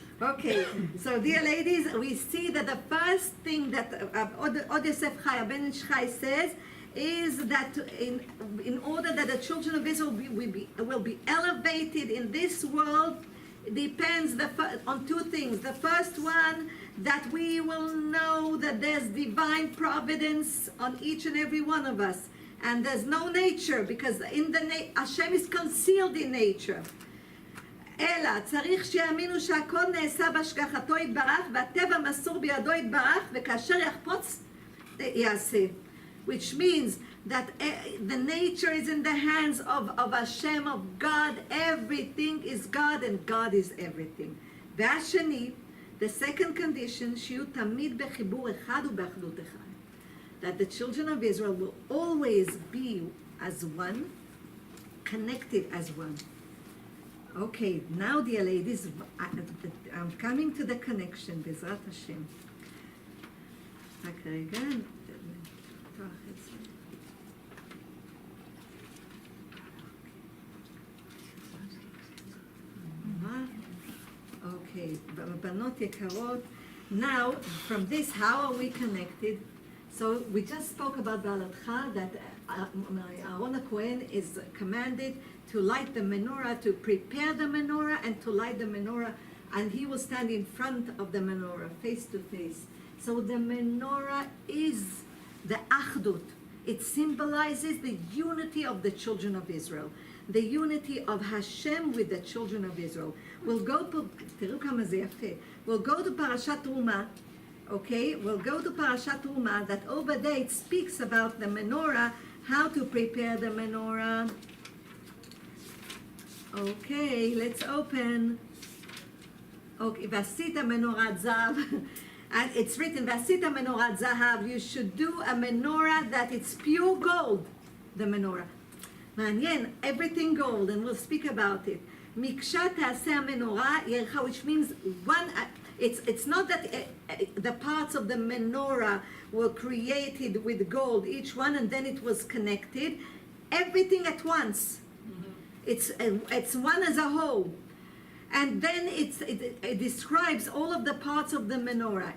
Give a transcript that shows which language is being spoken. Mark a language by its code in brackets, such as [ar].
[en] Okay, so dear ladies, we see that the first thing that Od Yosef Chai, Ben Ish Chai says is that in order that the children of Israel will be elevated in this world, depends on 2 things. The first one, that we will know that there's divine providence on each and every one of us, and there's no nature, because Hashem is concealed in nature. [he] אלא צריך שיאמינו שהכל נעשה בהשגחתו יתברך, והטבע מסור בידו יתברך, וכאשר יחפוץ יעשה. [en] Which means that the nature is in the hands of Hashem, of God. Everything is God, and God is everything. [he] והשני, [en] the second condition, [he] שיהיו תמיד בחיבור אחד ובאחדות אחד. [en] That the children of Israel will always be as one, connected as one. Okay, now dear ladies, I'm coming to the connection, [he] בעזרת השם. רק רגע, לפתוח את זה. [en] Okay, [he] בנות יקרות, [en] now from this, how are we connected? So we just spoke about Ba'alatcha, that Aaron HaKohen is commanded to light the menorah, to prepare the menorah, and to light the menorah, and he will stand in front of the menorah, face to face. So the menorah is the achdut. It symbolizes the unity of the children of Israel, the unity of Hashem with the children of Israel. We'll go to, [he] תראו כמה זה יפה. [en] We'll go to Parashat Terumah. Okay, we'll go to Parashat Terumah, that over there it speaks about the menorah, how to prepare the menorah. Okay, let's open. [he] Okay, ועשית מנורת זהב. [en] And it's written, [he] ועשית מנורת זהב. [en] You should do a menorah that it's pure gold, the menorah. [he] מעניין, [en] everything gold, and we'll speak about it. [he] מקשה תעשה המנורה ירחה, [en] which means one. It's not that the parts of the menorah were created with gold, each one, and then it was connected. Everything at once. It's one as a whole. And then it describes all of the parts of the menorah.